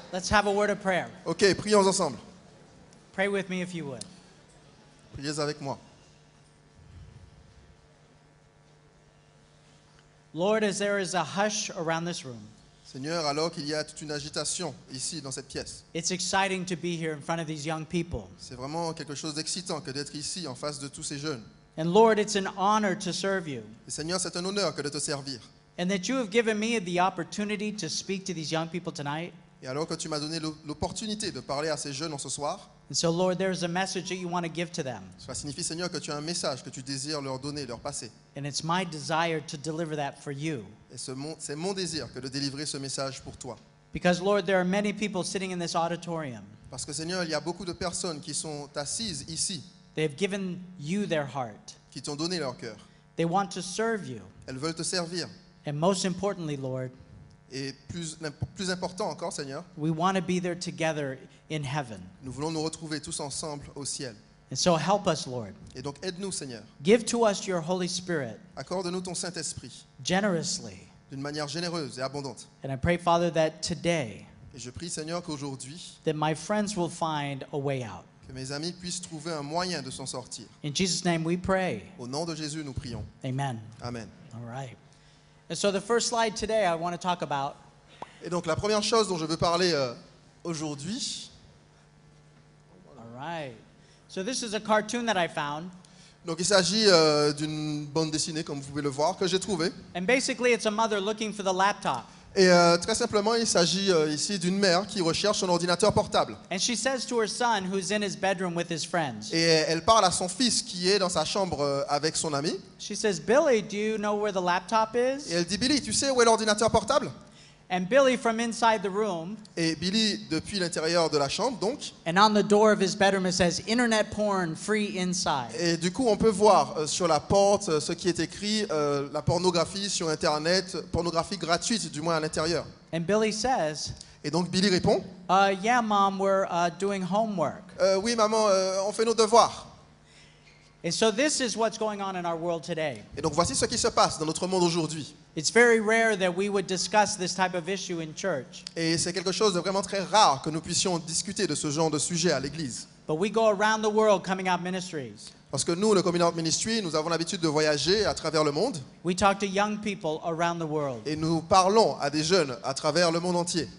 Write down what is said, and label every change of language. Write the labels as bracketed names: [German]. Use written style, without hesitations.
[English] Let's have a word of prayer. [French] Ok, prions ensemble. [English] Pray with me if you would. [French] Priez avec moi. [English] Lord, as there is a hush around this room, [French] Seigneur, alors qu'il y a toute une agitation ici dans cette pièce, [English] it's exciting to be here in front of these young people. [French] c'est vraiment quelque chose d'excitant que d'être ici en face de tous ces jeunes. [English] And Lord, it's an honor to serve you. [French] Et Seigneur, c'est un honneur que de te servir. [English] And that you have given me the opportunity to speak to these young people tonight. [French] Et alors que tu m'as donné l'opportunité de parler à ces jeunes en ce soir, [English] And so, Lord, there's a message that you want to give to them. [French] cela signifie, Seigneur, que tu as un message que tu désires leur donner, leur passer. [English] And it's my desire to deliver that for you. [French] Et c'est mon désir que de délivrer ce message pour toi. [English] Because, Lord, there are many people sitting in this auditorium. [French] Parce que, Seigneur, il y a beaucoup de personnes qui sont assises ici, [English] They have given you their heart. [French] qui t'ont donné leur cœur. [English] They want to serve you. [French] Elles veulent te servir. [English] And most importantly, Lord, [French] Et plus important encore, Seigneur, [English] we want to be there together in heaven. [French] nous voulons nous retrouver tous ensemble au ciel. [English] And so help us, Lord. [French] Et donc aide-nous, Seigneur. [English] Give to us your Holy Spirit [French] Accorde-nous ton Saint-Esprit [English] generously. [French] d'une manière généreuse et abondante. [English] And I pray, Father, that today, [French] Et je prie, Seigneur, qu'aujourd'hui, [English] that my friends will find a way out. [French] que mes amis puissent trouver un moyen de s'en sortir. [English] In Jesus' name we pray. [French] Au nom de Jésus, nous prions. [English] Amen. [French] Amen. [English] All right. And so the first slide today I want to talk about [French] Et donc la première chose dont je veux parler aujourd'hui, [English] all right. So this is a cartoon that I found. [French] donc il s'agit d'une bande dessinée, comme vous pouvez le voir, que j'ai trouvée. [English] And basically it's a mother looking for the laptop. [French] Et très simplement, il s'agit ici d'une mère qui recherche son ordinateur portable. [English] And she says to her son who's in his bedroom with his friends. [French] Et elle parle à son fils qui est dans sa chambre avec son ami. [English] She says, "Billy, do you know where the laptop [French] Et [English] is?" [French] elle dit, Billy, tu sais où est l'ordinateur portable? [English] And Billy from inside the room, [French] Et Billy, depuis l'intérieur de la chambre, donc, [English] and on the door of his bedroom it says, "Internet porn free inside." [French] et du coup, on peut voir sur la porte ce qui est écrit, la pornographie sur Internet, pornographie gratuite, du moins à l'intérieur. [English] And Billy says, [French] Et donc Billy répond, [English] "Yeah, Mom, we're doing homework." [French] oui maman, on fait nos devoirs. [English] And so this is what's going on in our world today. [French] Et donc voici ce qui se passe dans notre monde aujourd'hui. [English] It's very rare that we would discuss this type of issue in church. [French] Et c'est quelque chose de vraiment très rare que nous puissions discuter de ce genre de sujet à l'église. [English] But we go around the world coming out ministries. [French] Parce que nous, le Coming Out Ministry, nous avons l'habitude de voyager à travers le monde [English] We talk to young people around the world. [French] et nous parlons à des jeunes à travers le monde entier.